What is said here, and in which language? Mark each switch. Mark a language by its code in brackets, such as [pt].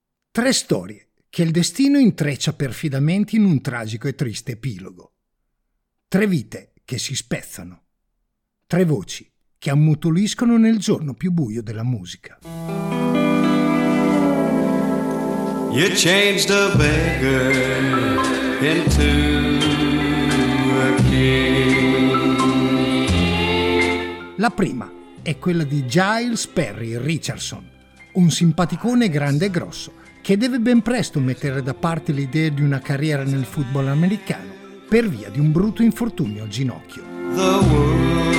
[it] tre storie che il destino intreccia perfidamente in un tragico e triste epilogo. Tre vite che si spezzano. Tre voci che ammutoliscono nel giorno più buio della musica. [en] You changed a beggar into a king. [it] La prima è quella di Giles Perry Richardson, un simpaticone grande e grosso che deve ben presto mettere da parte l'idea di una carriera nel football americano per via di un brutto infortunio al ginocchio.